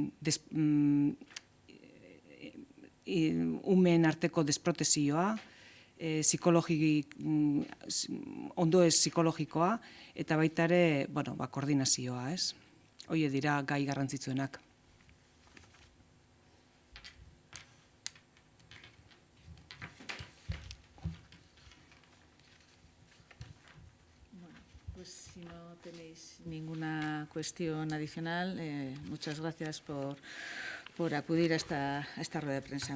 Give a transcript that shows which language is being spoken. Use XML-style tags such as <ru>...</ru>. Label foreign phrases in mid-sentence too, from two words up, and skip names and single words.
<eu>umeen arteko desprotezioa, ondoez psikologikoa, eta baita ere, bueno, koordinazioa, ez? Hoie dira gai garrantzitsuenak.</eu> <es>Pues si no tenéis ninguna cuestión adicional, muchas gracias por acudir a esta rueda de prensa.</es>